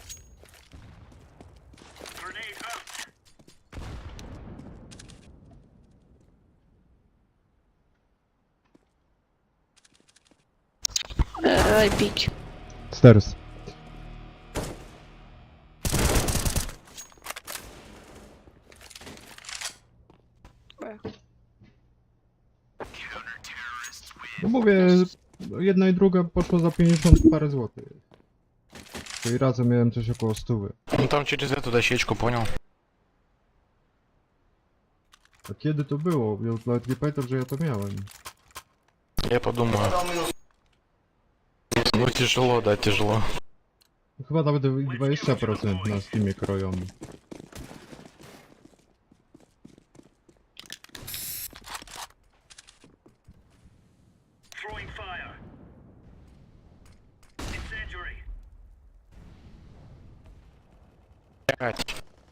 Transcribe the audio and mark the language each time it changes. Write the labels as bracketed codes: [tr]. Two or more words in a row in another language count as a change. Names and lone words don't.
[en] I peek. Stairs. Where? [pl] No mówię, jedna i druga poszło za 50 parę złotych. Czyli razem miałem coś około 100. [ru] Ну там через эту дощечку, понял? [pl] A kiedy to było? Ja nawet nie pamiętam, że ja to miałem. [ru] Я подумаю. Ну тяжело, да, тяжело. [pl] Chyba nawet 20% na Steamie kroją. [ru] Блять.